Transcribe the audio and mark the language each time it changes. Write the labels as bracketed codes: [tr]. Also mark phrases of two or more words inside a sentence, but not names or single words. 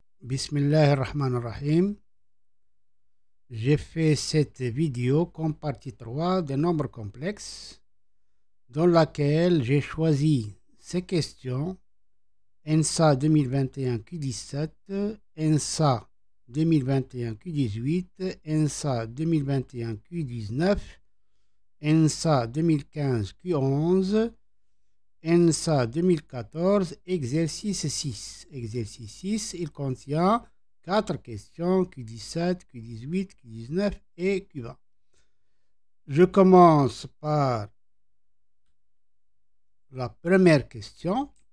[ar] Bismillahirrahmanirrahim. [fr] J'ai fait cette vidéo comme partie 3 des nombres complexes dans laquelle j'ai choisi ces questions ENSA 2021 Q17, ENSA 2021 Q18, ENSA 2021 Q19, ENSA 2015 Q11, ENSA 2014, exercice 6. Exercice 6, il contient 4 questions, Q17, Q18, Q19 et Q20. Je commence par la première question.